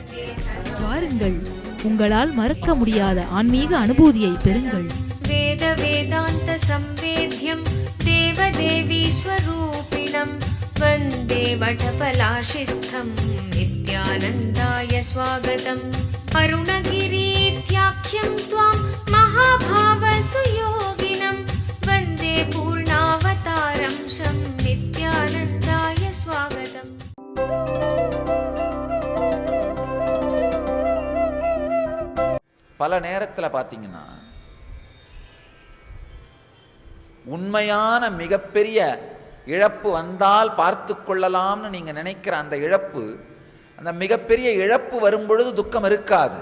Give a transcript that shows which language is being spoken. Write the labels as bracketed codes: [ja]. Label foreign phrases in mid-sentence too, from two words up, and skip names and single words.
[ta] வாருங்கள், உங்களால் மறக்க முடியாத ஆன்மீக அனுபூதியை பெறுங்கள். [sa] वेद वेदान्त संवेद्यं देवदेवी स्वरूपिणं वन्दे वटपलाशिस्थं नित्यानन्दाय स्वागतम्. அருணகிரீத்யாख्यं त्वां महाभाव सुयोगिनं वन्दे पूर्णावतारं शं नित्यानन्दाय स्वागतम्. [ta] பல நேரத்தில் பார்த்தீங்கன்னா உண்மையான மிகப்பெரிய இழப்பு வந்தால் பார்த்து கொள்ளலாம்னு நீங்க நினைக்கிற அந்த இழப்பு, அந்த மிகப்பெரிய இழப்பு வரும்பொழுது துக்கம் இருக்காது.